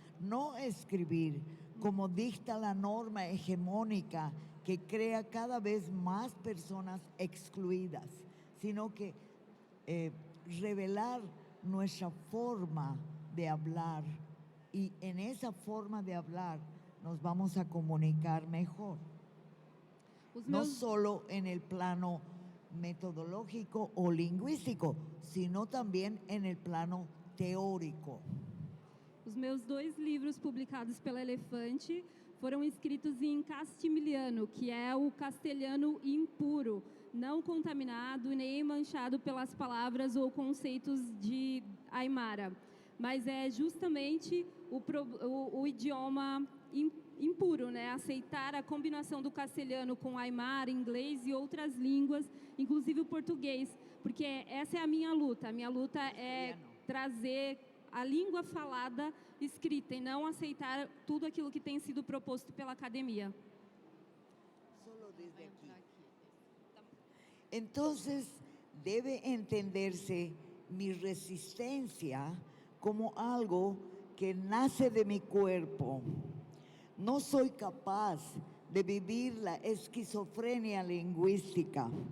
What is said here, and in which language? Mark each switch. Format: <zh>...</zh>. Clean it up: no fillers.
<es>No escribir como dicta la norma hegemónica que crea cada vez más personas excluidas, sino que revelar nuestra forma de hablar, y en esa forma de hablar nos vamos a comunicar mejor. No solo en el plano metodológico o lingüístico, sino también en el plano teórico.</es> <pt>Os meus 2 livros publicados pela Elefante foram escritos em castimiliano, que é o castelhano impuro, não contaminado nem manchado pelas palavras ou conceitos de aymara, mas é justamente o idioma impuro, né? Aceitar a combinação do castelhano com aymara, inglês e outras línguas, inclusive o português, porque essa é a minha luta. A minha luta é trazer a língua falada escrita e não aceitar tudo aquilo que tem sido proposto pela academia.</pt> <es>Solo desde aquí. Entonces, debe entenderse mi resistencia como algo que nace de mi cuerpo. No soy capaz de vivir la esquizofrenia lingüística</es>